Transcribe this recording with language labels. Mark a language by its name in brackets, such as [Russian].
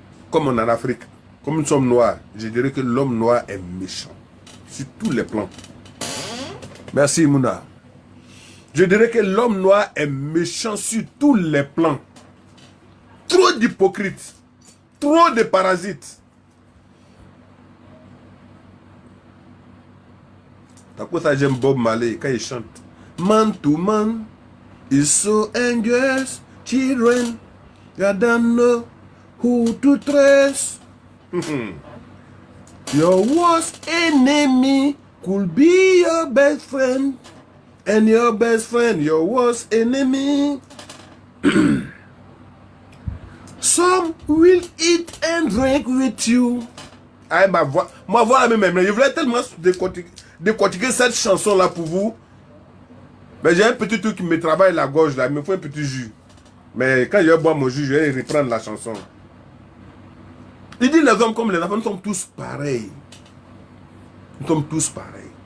[French] Comme en Afrique. Comme nous sommes noirs, je dirais que l'homme noir est méchant. Sur tous les plans. Merci Mouna. Je dirais que l'homme noir est méchant sur tous les plans. Trop d'hypocrites. Trop de parasites. C'est pour ça que j'aime Bob Marley quand il chante. [English] Man to man is so dangerous. Children, you don't know who to trust. Your worst enemy could be your best friend. And your best friend, your worst enemy. Some will eat and drink with you. [French] Ah, moi, voilà même. Je voulais tellement décortiquer cette chanson-là pour vous. Mais j'ai un petit truc qui me travaille la gorge là. Il me faut un petit jus. Mais quand je vais boire mon jus, je vais reprendre la chanson. Il dit les hommes comme les enfants, nous sommes tous pareils. Nous sommes tous pareils.